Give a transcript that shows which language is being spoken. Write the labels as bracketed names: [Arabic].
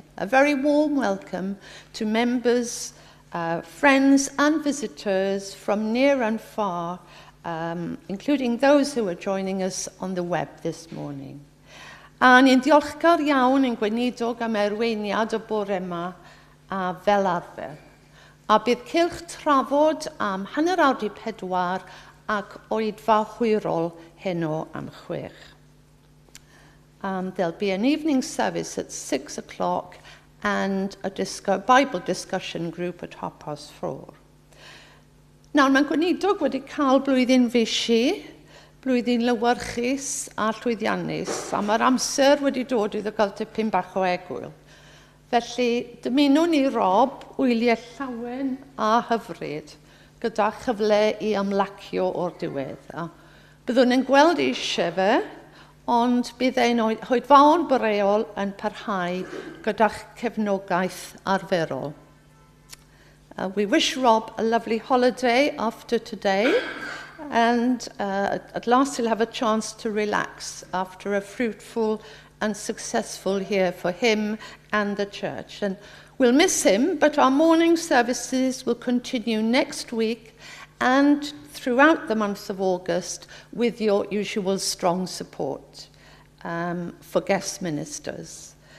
[English] A very warm welcome to members, friends and visitors from near and far, including those who are joining us on the web this morning. [Welsh] A ni'n diolchgar iawn yn gweinidog am erweiniad y bore yma a fel arfer. A bydd cylch trafod am hanner awr 4 ac oedfa hwyrol heno am 6. [English] There'll be an evening service at 6 o'clock and a Bible discussion group at 4:30. [Welsh] Nawr, mae'n gweinidog wedi cael blwyddyn fisi, blwyddyn lywyrchus a llwyddiannus, a mae'r amser wedi dod iddo gael tipyn bach o egwyl. Felly, dymunwn ni Rob wyliau llawen a hyfryd gyda chyfle i ymlacio o'r diwedd. Byddwn yn gweld eisiau fe, ond bydd ein hoedfaon boreol yn parhau gyda'ch cefnogaeth arferol. [English] We wish Rob a lovely holiday after today, and at last he'll have a chance to relax after a fruitful and successful year for him and the church. And We'll miss him, but our morning services will continue next week and throughout the month of August with your usual strong support for guest ministers.